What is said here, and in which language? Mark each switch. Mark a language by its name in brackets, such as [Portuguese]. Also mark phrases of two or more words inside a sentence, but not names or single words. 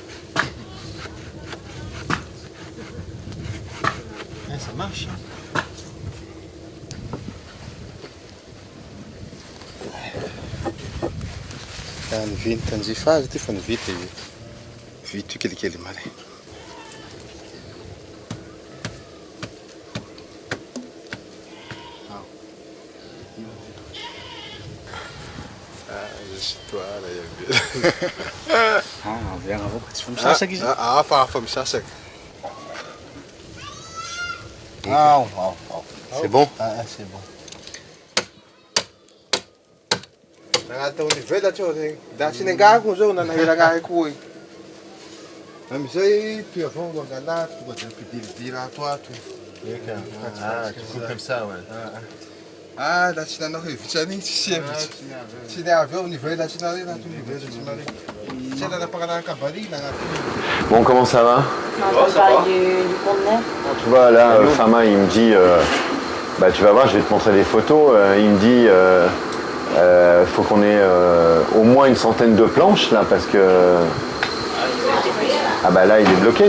[French] Ouais, ça marche. [Malagasy] Ny vintan-jifa azy ty fa ny vita vita kelikely male. Hafa misasaka. [French] C'est bon? C'est bon. [Malagasy] Nagnataony velatra regny. Da tsy nengako zao nanahiragnahy koa. Amizay toy avao angala tonga de ampidiridira ato. [French] Ah, tu coupes comme ça, ouais. [Malagasy] Ah, da tsy nanao hevitra an'igny tsy hevitra. Tsy niavy eo nivelatsy nareo na toy nivelatsy nareo. Tsy nanapagnalan'ny kabarina. [French] Bon, comment ça va? On entend parler du conteneur. Tu vois, là, Fama, il me dit, bah, tu vas voir, je vais te montrer des photos. Il me dit, faut qu'on ait au moins une centaine de planches, là, parce que... Ah bah là, il est bloqué.